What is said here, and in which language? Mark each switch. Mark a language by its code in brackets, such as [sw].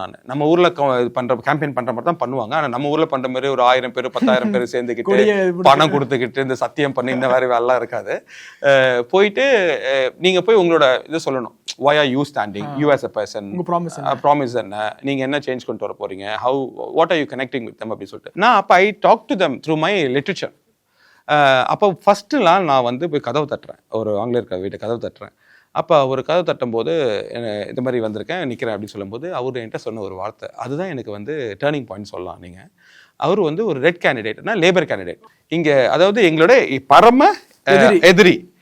[ta] நான் நம்ம ஊர்ல பண்ற கேம்பெயின் பண்ற மாதிரி தான் பண்ணுவாங்க. ஆனா நம்ம ஊர்ல பண்ற மாதிரி ஒரு 1000 பேர் 10,000 பேர் சேர்ந்துக்கிட்டு பணம் கொடுத்துக்கிட்டு இந்த சத்தியம் பண்ணி இந்த மாதிரி வேலை இருக்காது. போயிட்டு நீங்க போய் உங்களோட இதை சொல்லணும். [en] Why are you standing? You as a person. Promise [ta] என்ன? நீங்க என்ன சேஞ்ச் கொண்டு வர போறீங்க? [en] What are you connecting with them? [ta] அப்படி சொல்லிட்டு நான் அப்ப [en] I talk to them through my literature. [ta] அப்போ ஃபர்ஸ்ட்லாம் நான் வந்து போய் கதவு தட்டுறேன், ஒரு ஆங்கிலேயர் வீட்டை கதவு தட்டுறேன். அப்போ ஒரு கதவு தட்டும் போது இந்த மாதிரி வந்திருக்கேன் நிற்கிறேன் அப்படின்னு சொல்லும்போது அவர் என்கிட்ட சொன்ன ஒரு வார்த்தை, அதுதான் எனக்கு வந்து டேர்னிங் பாயிண்ட் சொல்லலாம். நீங்கள் அவர் வந்து ஒரு ரெட் கேண்டிடேட்னா லேபர் கேண்டிடேட் இங்கே, அதாவது எங்களோட பரம எதிரி.